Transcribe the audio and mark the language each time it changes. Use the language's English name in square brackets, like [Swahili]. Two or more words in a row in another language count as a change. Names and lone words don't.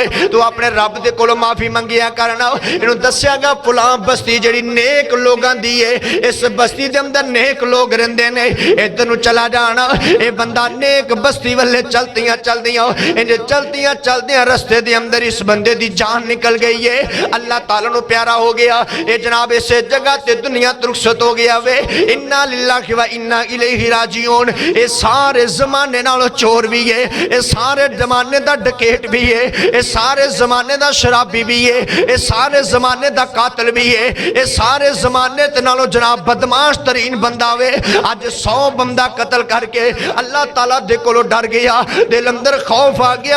[Punjabi] تو اپنے رب دے کولوں معافی منگیا کرنا۔ انہوں دسیا گا فلاں بستی جیہڑی نیک لوکاں دی ہے، اس بستی دے اندر نیک لوک رہندے نے، ادھر نوں چلا جانا. یہ بندہ نیک بستی والے چلدیاں چلدیاں انج چلدیاں چلدیاں رستے دے اندر اس بندے دی جان نکل گئی ہے. اللہ تعالیٰ نوں پیارا ہو گیا۔ یہ جناب اس جگہ تے دنیا توں رخصت ہو گیا وے. [Arabic] إنا لله وإنا إليه راجعون. [Punjabi] یہ سارے زمانے نالوں چور بھی ہے، یہ سارے زمانے دا ڈکیت بھی ہے، یہ سارے زمانے دا شرابی بھی ہے، یہ سارے زمانے دا قاتل بھی ہے، یہ سارے زمانے تے نالوں جناب بدمعاش ترین بندہ وے. اج 100 بندہ قتل کر کے اللہ تعالیٰ دے کولوں ڈر گیا، دل اندر خوف آ گیا.